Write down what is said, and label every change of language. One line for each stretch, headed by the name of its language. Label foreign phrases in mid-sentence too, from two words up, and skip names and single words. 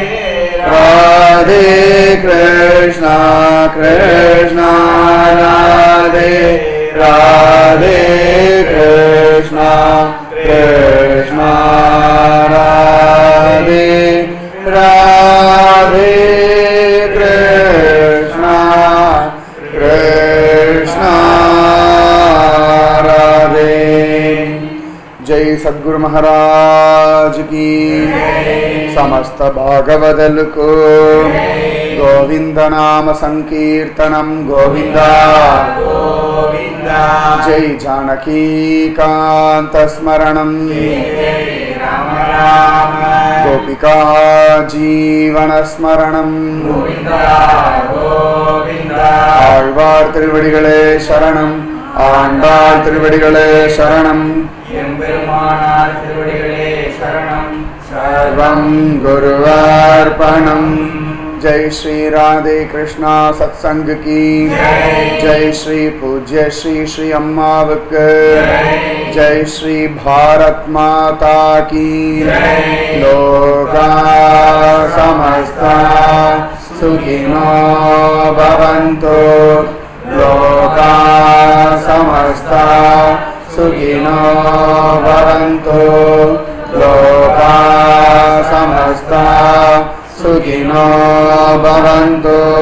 Tamil: ராதே கிருஷ்ணா கிருஷ்ணா ராதே ராதே கிருஷ்ணா கிருஷ்ணா ராதே ராதே கிருஷ்ணா கிருஷ்ணா ராதே.
Hindi: जय सद्गुरु महाराज की समस्त भागवदल को गोविंद नाम संकीर्तनम गोविंदा गोविंदा
Sanskrit: जय जानकी कांत स्मरणम राम राम गोपिका जीवन स्मरणम गोविंदा गोविंदा
Tamil: ஆழ்வார் திருவடிகளே சரணம் ஆண்டாள் திருவடிகளே சரணம் எம்பெருமானார் திருவடிகளே சரணம்
Sanskrit: सर्वं गुरुवार्पणम्.
Hindi: जय श्री राधे कृष्णा सत्संग की जय श्री पूज्य श्री श्री अम्मावक जय श्री भारत माता की
Sanskrit: लोका समस्ता सुखिनो भवन्तु लोका समस्ता सुखिनो भवन्तु लोका समस्ता सुखिनो भवन्तु।